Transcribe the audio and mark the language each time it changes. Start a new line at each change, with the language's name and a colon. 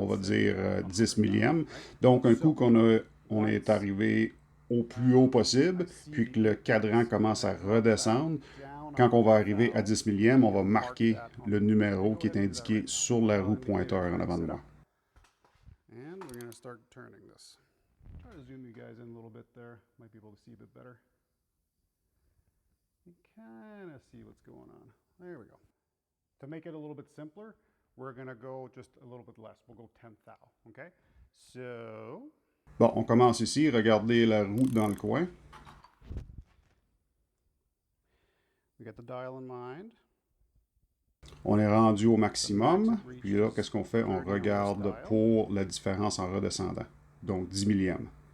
French: On va dire 10 millièmes. Donc, un coup on est arrivé au plus haut possible, puis que le cadran commence à redescendre. Quand on va arriver à 10 millièmes, on va marquer le numéro qui est indiqué sur la roue pointeur en avant de moi.
English: And we're going to start turning this. Try to zoom you guys in a little bit there. Might be able to see a bit better. You kind of see what's going on. There we go. To make it a little bit simpler, we're going to go just a little bit less. We'll go 10 thou, okay? So...
French: Bon, on commence ici. Regardez la roue dans le coin.
English: We got the dial in mind.
French: On est rendu au maximum. Puis là, qu'est-ce qu'on fait? On regarde pour la différence en redescendant. Donc 10 millièmes.